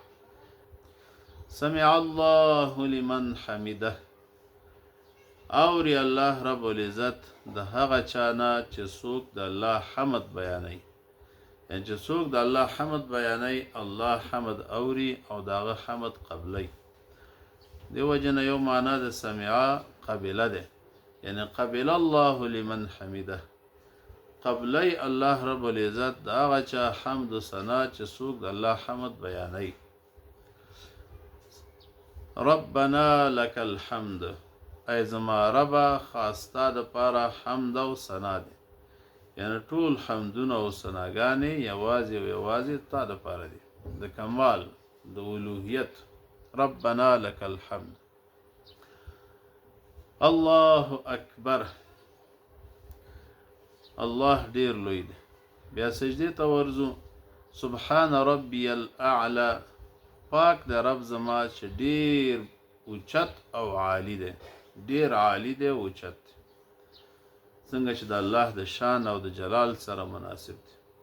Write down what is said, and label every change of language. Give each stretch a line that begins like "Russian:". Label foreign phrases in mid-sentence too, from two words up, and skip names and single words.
Arabic: سمع الله لمن حمده،
Pashto: اوري الله رب العزت د هغه چانه چې څوک د الله حمد بیانوي. یعنی چې څوک د الله حمد بیانوي، الله حمد اوري او دغه حمد قبلی. دی وجنه یو معنا د سمعا قبله ده، یعنی
Arabic: قبل الله لمن حمده،
Pashto: قبلی الله رب العزت د هغه چا حمد و ثنا چې څوک د الله حمد بیانوي.
Arabic: ربنا لك الحمد،
Pashto: ای زما ربا خاستا د پاره حمد او ثنا دی. یعنی ټول حمدونه او ثناګانې یوازې او یوازې تا د پاره دي، د کمال د الوهیت.
Arabic: ربنا لك الحمد. الله اکبر،
Pashto: الله ډیر لوی دی. بیا سجدې ته ورځو.
Arabic: سبحان ربی الاعلى،
Pashto: پاک د رب زما چې ډیر اوچت او عالی دی، ډیر عالی دی او اوچت دی، څنګه چې د الله د شان او د جلال سره مناسب دی.